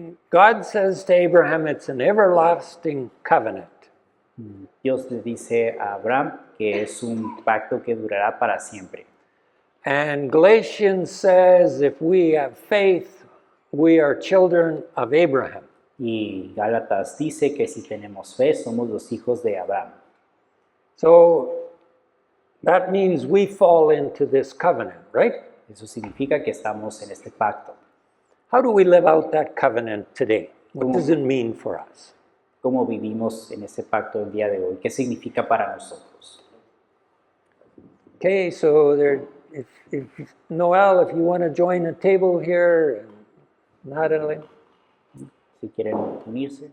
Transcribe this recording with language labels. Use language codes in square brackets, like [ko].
[en] God says to Abraham, it's an everlasting covenant. [es] Dios le dice a Abraham que es un pacto que durará para siempre. [en] And Galatians says, if we have faith, we are children of Abraham. [es] Y Gálatas dice que si tenemos fe, somos los hijos de Abraham. [en] So that means we fall into this covenant, right? [es] Eso significa que estamos en este pacto. [en] How do we live out that covenant today? What does it mean for us? [es] ¿Cómo vivimos en este pacto el día de hoy? ¿Qué significa para nosotros? [en] Okay, so if Noel, if you want to join a table here, Natalie. [es] Si quieren unirse.